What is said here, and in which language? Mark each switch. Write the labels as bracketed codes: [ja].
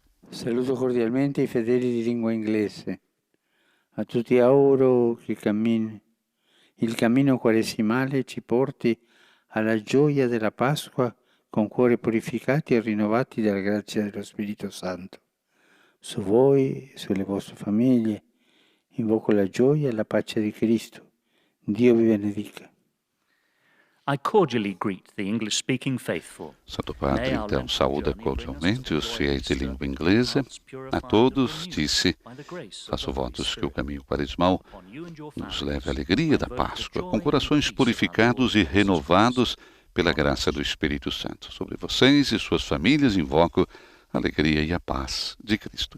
[it] Saluto cordialmente i fedeli di lingua inglese. A tutti auguro che il cammino quaresimale ci porti alla gioia della Pasqua con cuori purificati e rinnovati dalla grazia dello Spirito Santo. Su voi e sulle vostre famiglie invoco la gioia e la pace di Cristo. Dio vi benedica. [en] I cordially greet the English-speaking faithful. [pt] Santo Padre, então, saúda cordialmente os fiéis de língua inglesa. A todos, disse, faço votos que o caminho quaresmal nos leve à alegria da Páscoa, com corações purificados e renovados pela graça do Espírito Santo. Sobre vocês e suas famílias invoco a alegria e a paz de Cristo.